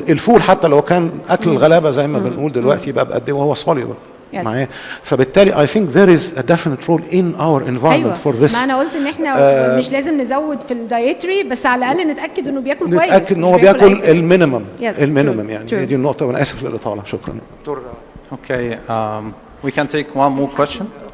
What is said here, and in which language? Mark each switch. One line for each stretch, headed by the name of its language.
Arabic: الفول حتى لو كان اكل الغلابه زي ما بنقول دلوقتي بقى بقد ايه وهو سوليبل معايا.
English: فبالتالي I think there is a definite role in our environment for this.
Arabic: ما انا قلت ان احنا مش لازم نزود في الدايتري بس على الاقل نتاكد انه بياكل كويس. نتاكد ان هو بياكل المينيمم. المينيمم يعني
English: True.
Arabic: دي النقطه وانا اسف للاطاله. شكرا دكتور.
English: Okay, we can take one more question.